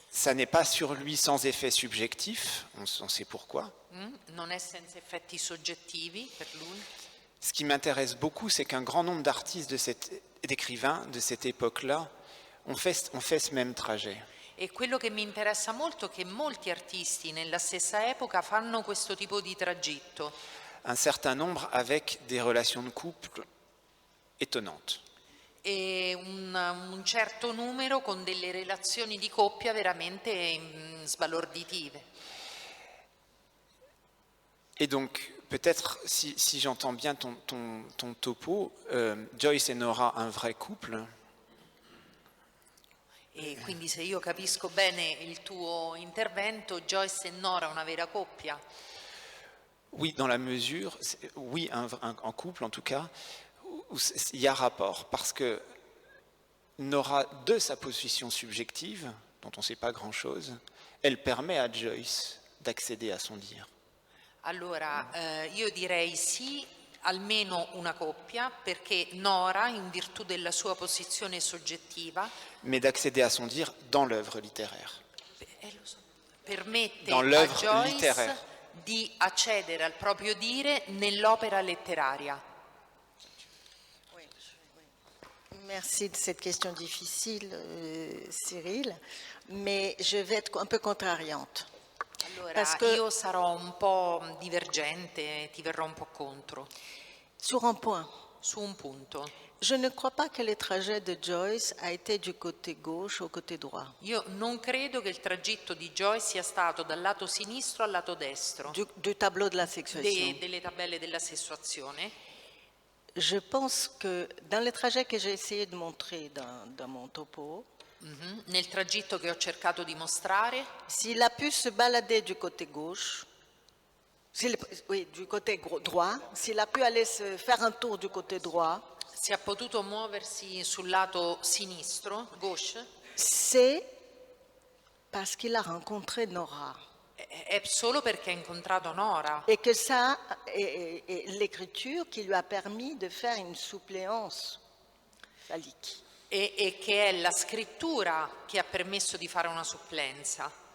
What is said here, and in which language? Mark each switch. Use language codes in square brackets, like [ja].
[fr] Ça n'est pas sur lui sans effet subjectif, on sait pourquoi. [it] Non è senza effetti soggettivi per lui. [fr] Ce qui m'intéresse beaucoup, c'est qu'un grand nombre d'artistes, d'écrivains de cette époque-là, ont fait ce même trajet. [it] E quello che mi interessa molto è che molti artisti nella stessa epoca fanno questo tipo di tragitto. [fr] Un certain nombre avec des relations de couple étonnantes. [it] E un certo numero con delle relazioni di coppia veramente sbalorditive. [fr] Et donc, peut-être, si j'entends bien ton topo, Joyce et Nora, un vrai couple. [it] E quindi se io capisco bene il tuo intervento, Joyce e Nora una vera coppia? [fr] Oui, dans la mesure, oui, un couple en tout cas, où il y a rapport, parce que Nora, de sa position subjective, dont on ne sait pas grand-chose, elle permet à Joyce d'accéder à son dire. [it] Allora, io direi sì, almeno una coppia, perché Nora, in virtù della sua posizione soggettiva, [fr] Mais d'accéder à son dire dans l'œuvre littéraire. [it] permette [fr] Dans [it] a [fr] l'œuvre [it] Joyce [fr] littéraire. [it] di accedere al proprio dire nell'opera letteraria. [fr] Merci de cette question difficile, Cyril, mais je vais être un peu contrariante. [it] Allora, [fr] Parce que- [it] io sarò un po' divergente, ti verrò un po' contro, [fr] Sur un point, [it] su un punto. [fr] je ne crois pas que le trajet de Joyce a été du côté gauche au côté droit, [it] Io non credo che il tragitto di Joyce sia stato dal lato sinistro al lato destro [fr] du tableau de la sexuation. [it] delle tabelle della sessuazione. [fr] Je pense que dans le trajet que j'ai essayé de montrer dans mon topo, [it] Nel tragitto che ho cercato di mostrare, [fr] s'il a pu se balader du côté gauche, du côté droit, s'il a pu aller se faire un tour du côté droit, [it] si è potuto muoversi sul lato sinistro, gauche, [fr] c'est parce qu'il a rencontré Nora. [it] è solo perché ha incontrato Nora [fr] Et que ça est l'écriture qui lui a permis de faire une suppléance phallique. [it] e che è la scrittura che ha permesso di fare una supplenza.